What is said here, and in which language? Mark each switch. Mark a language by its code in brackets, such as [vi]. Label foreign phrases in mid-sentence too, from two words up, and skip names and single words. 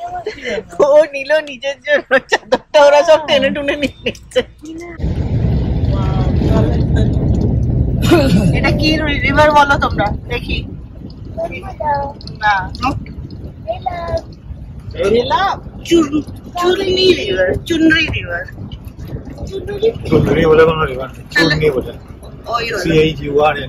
[bn] ও নিল নিজের জন্য চাদরটা, ওরা সব টেনে টুনে নিয়ে নিচ্ছে। এটা কি রিভার বলো তোমরা দেখি? না, চুনরি রিভার, চুনরি রিভার। [hi] चुनरी बोले कौन रिवर? चुनरी बोले। [bn] ওই [hi] CHUR है ना?